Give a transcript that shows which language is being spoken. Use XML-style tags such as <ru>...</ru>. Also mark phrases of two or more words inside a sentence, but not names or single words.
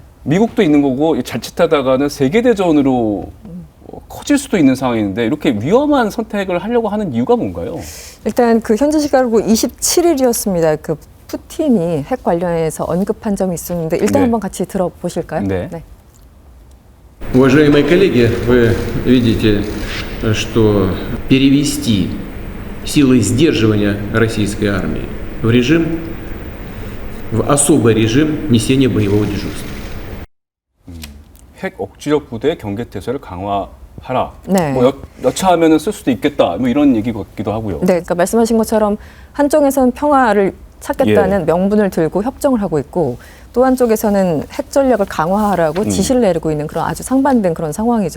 <ko>미국도 있는 거고 자칫하다가는 세계대전으로 커질 수도 있는 상황인데 이렇게 위험한 선택을 하려고 하는 이유가 뭔가요? 일단 그 현지 시각으로 27일이었습니다. 그 푸틴이 핵 관련해서 언급한 점이 있었는데 일단 네. 한번 같이 들어보실까요? 네.</ko> <ru>Уважаемые коллеги, вы видите, что перевести силы сдерживания российской армии в режим, в особый режим несения боевого дежурства.</ru> <ko>핵 억지력 부대 경계태세를 강화하라. 네. 뭐 여차하면은 쓸 수도 있겠다. 뭐 이런 얘기 같기도 하고요. 네, 그러니까 말씀하신 것처럼 한쪽에서는 평화를 찾겠다는 예. 명분을 들고 협정을 하고 있고 또 한쪽에서는 핵 전략을 강화하라고 지시를 내리고 있는 그런 아주 상반된 그런 상황이죠.</ko>